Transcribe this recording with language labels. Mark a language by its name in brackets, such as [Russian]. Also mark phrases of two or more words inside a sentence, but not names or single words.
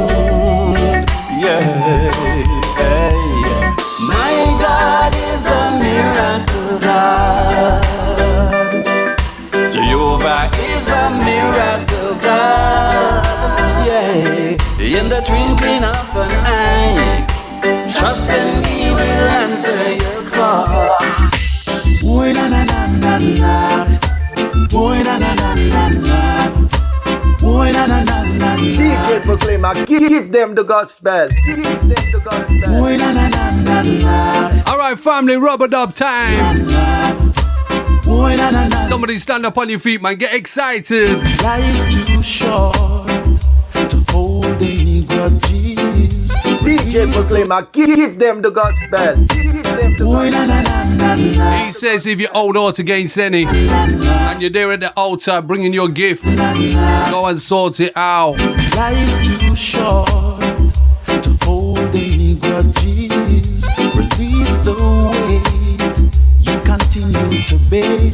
[English] Yeah, my God is a miracle God. Jehovah is a miracle God. Yeah, in the twinkling of an eye, trust in me will answer your call. Boy na na na na na, boy na na na na na, boy na na na na. DJ Proclaima, give them the gospel. Give them the gospel. Boy na na na na na. All right, family, rubber dub time. Boy na na na. Somebody stand up on your feet, man. Get excited. Life's too short to hold any grudges. DJ Proclaima, give them the gospel. Give them the Boy na na na na na. He says if you hold out against any and you're there at the altar bringing your gift, go and sort it out. Life's too short to hold any grudges. Release the weight you continue to bear.